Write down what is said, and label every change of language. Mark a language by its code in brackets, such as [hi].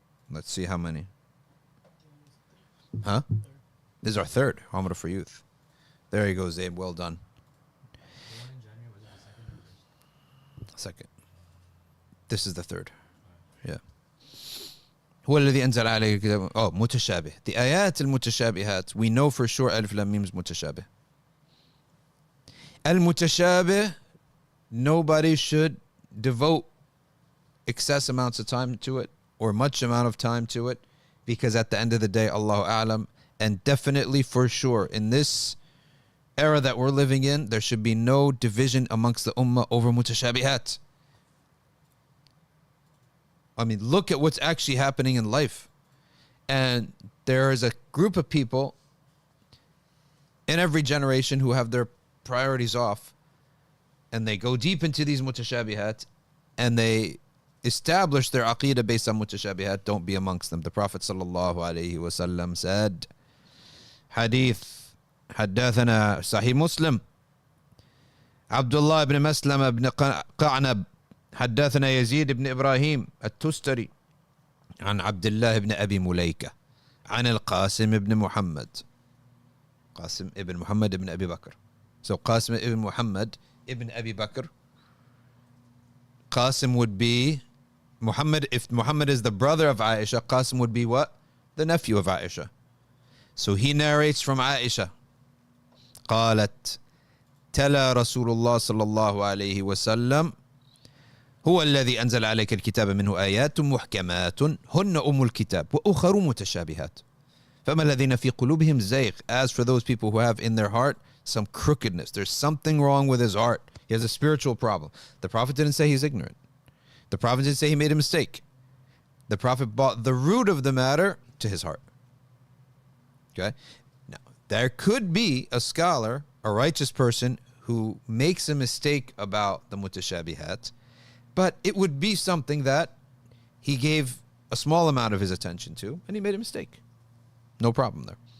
[en] Let's see how many. Huh? This is our third Umrah for youth. There you go, Zabe. Well done. The one in January, was it the second or first? Second. This is the third. Yeah. [ar] هو الذي أنزل عليك الكتاب. Oh, متشابه. The آيات المتشابهات. [en] We know for sure [ar] ألف لام ميم [en] is متشابه. المتشابه, nobody should devote excess amounts of time to it or much amount of time to it, because at the end of the day, Allahu A'lam, and definitely for sure in this era that we're living in, there should be no division amongst the Ummah over Mutashabihaat. I mean, look at what's actually happening in life. And there is a group of people in every generation who have their priorities off, and they go deep into these Mutashabihat, and they establish their aqidah based on Mutashabihat. Don't be amongst them. The Prophet ﷺ said, Hadith, [ar] حدثنا صحيح مسلم عبد الله بن مسلم بن قعنب حدثنا يزيد بن إبراهيم التستري عن عبد الله بن أبي مليكة عن القاسم بن محمد. [en] قاسم ibn Muhammad ibn Abi Bakr. So Qasim ibn Muhammad ibn Abi Bakr. Qasim would be Muhammad. If Muhammad is the brother of Aisha, Qasim would be what? The nephew of Aisha. So he narrates from Aisha. [ar] قالت تلا رسول الله صلى الله عليه وسلم هو الذي أنزل عليك الكتاب منه آيات محكمات هن أم الكتاب وأخر متشابهات فما الذين في قلوبهم زيغ. [en] As for those people who have in their heart some crookedness, there's something wrong with his heart. He has a spiritual problem. The Prophet didn't say he's ignorant. The Prophet didn't say he made a mistake. The Prophet brought the root of the matter to his heart. Okay? Now, there could be a scholar, a righteous person, who makes a mistake about the mutashabihat, but it would be something that he gave a small amount of his attention to, and he made a mistake. No problem there.